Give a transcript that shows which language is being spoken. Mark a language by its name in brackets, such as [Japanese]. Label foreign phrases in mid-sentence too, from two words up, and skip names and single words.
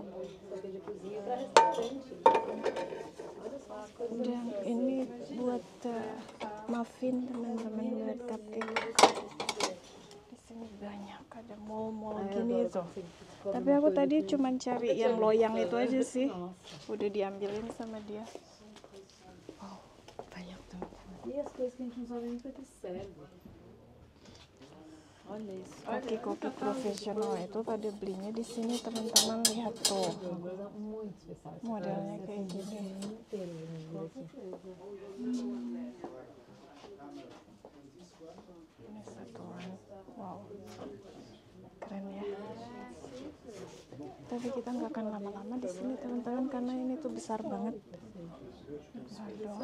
[Indonesian] Dan ini buat muffin teman-teman, buat cupcake. Di sini banyak, ada mall-mall gini tuh. Tapi aku tadi cuma cari yang loyang itu aja sih. Udah diambilin sama dia. Wow, banyak teman-teman. [Portuguese] E as coisas que a gente não sabe nem pra que serve. Olha isso. [Indonesian] Koki-koki profesional itu pada belinya di sini teman-teman, lihat tuh. [Portuguese] Uma coisa muito especial. [Indonesian] Modelnya kayak gini. [Portuguese] Inteiro lindo aqui. [Indonesian] Ini satuan. Wow. Keren ya. Tapi kita nggak akan lama-lama di sini teman-teman karena ini tuh besar banget. Pardon.